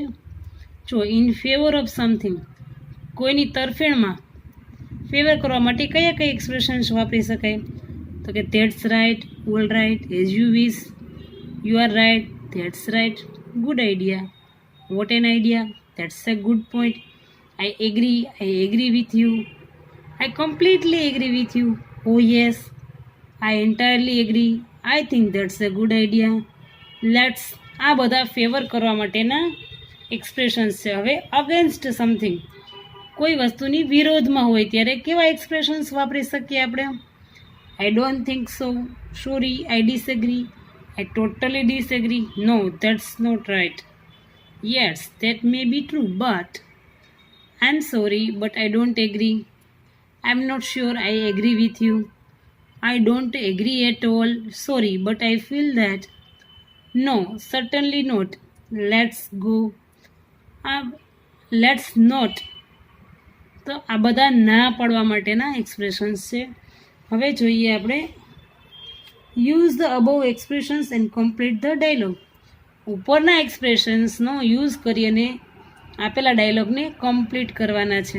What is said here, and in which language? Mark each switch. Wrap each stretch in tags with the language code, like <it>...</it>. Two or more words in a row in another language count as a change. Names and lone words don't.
<gu>જો</gu> <en>in favour of something,</en> <gu>કોઈની તરફેણમાં ફેવર કરવા માટે કયા કઈ એક્સપ્રેશન્સ વાપરી શકાય.</gu> <en>તો કે that's right, all right, as you wish, you are right, that's right, good idea, what an idea, that's a good point, I agree with you, I completely agree with you. Oh yes, I entirely agree. I think that's a good idea. Let's.</en> <gu>આ બધા ફેવર કરવા માટેના એક્સપ્રેશન્સ છે. હવે</gu> <en>against something,</en> <gu>કોઈ વસ્તુની વિરોધમાં હોય ત્યારે કેવા એક્સપ્રેશન્સ વાપરી શકીએ આપણે.</gu> <en>I don't think so, sorry, I disagree, I totally disagree, no that's not right, yes that may be true but I am sorry but I don't agree, I'm not sure I agree with you, I don't agree at all, sorry but I feel that, no certainly not, let's go, let's not.</en> <gu>તો આ બધા ના પાડવા માટેના એક્સપ્રેશન્સ છે. હવે જોઈએ આપણે</gu> <en>use the above expressions and complete the dialogue.</en> <gu>ઉપરના એક્સપ્રેશન્સનો યુઝ કરી અને આપેલા ડાયલોગને કમ્પ્લીટ કરવાના છે.</gu>